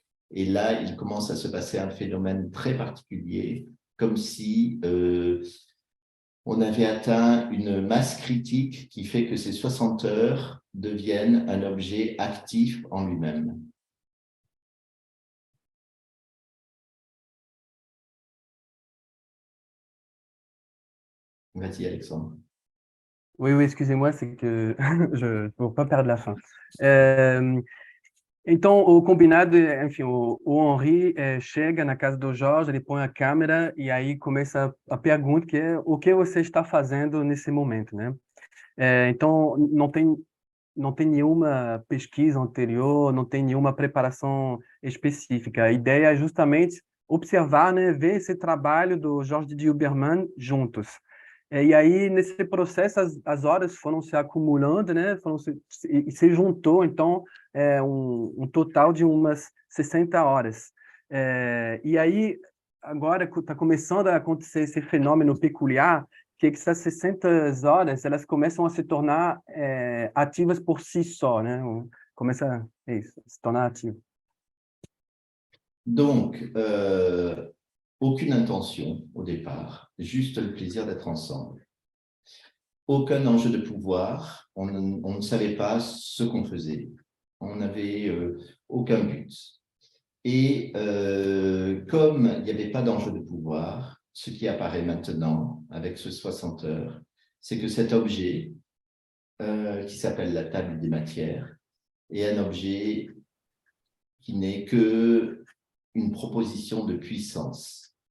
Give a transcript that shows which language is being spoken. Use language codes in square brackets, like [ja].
[fr] Et là, il commence à se passer un phénomène très particulier, comme si on avait atteint une masse critique qui fait que ces 60 heures deviennent un objet actif en lui-même. Vas-y, Alexandre. Oui, excusez-moi, c'est que je ne vou pas perdre la fin. [pt] Então, o combinado, enfim, o Henri chega na casa do Jorge, ele põe a câmera e aí começa a pergunta, que é o que você está fazendo nesse momento, né? Então, não tem nenhuma pesquisa anterior, não tem nenhuma preparação específica. A ideia é justamente observar, né, ver esse trabalho do Jorge de Huberman juntos. E aí, nesse processo, as horas foram se acumulando, né? E se juntou, então, um total de umas 60 horas. E aí, agora está começando a acontecer esse fenômeno peculiar, que essas 60 horas, elas começam a se tornar ativas por si só, né? Começa a se tornar ativo. [fr] Donc, aucune intention au départ, juste le plaisir d'être ensemble. Aucun enjeu de pouvoir, on ne savait pas ce qu'on faisait, on n'avait aucun but. Et comme il n'y avait pas d'enjeu de pouvoir, ce qui apparaît maintenant avec ce 60 heures, c'est que cet objet, qui s'appelle la table des matières, est un objet qui n'est qu'une proposition de puissance.